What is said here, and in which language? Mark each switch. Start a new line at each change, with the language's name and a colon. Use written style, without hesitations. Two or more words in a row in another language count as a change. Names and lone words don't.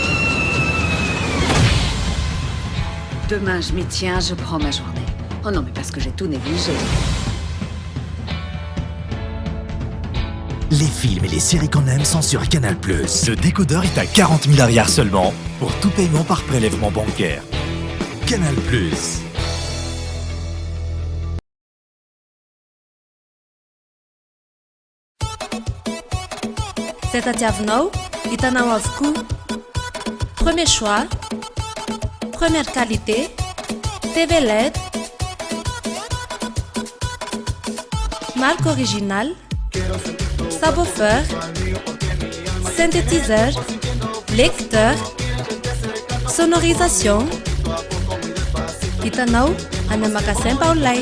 French: Demain, je m'y tiens, je prends ma journée. Oh non, mais parce que j'ai tout négligé. Les films et les séries qu'on aime sont sur Canal+. Le décodeur est à 40 000 arrières seulement pour tout paiement par prélèvement bancaire. Canal+.
Malagasy: Fetatiavinao, hitanao avokoa.
French: Premier choix, première qualité, TV LED, marque originale, subwoofer, synthétiseur, lecteur, sonorisation.
Malagasy: Hitanao any amin'ny magasin Baolay.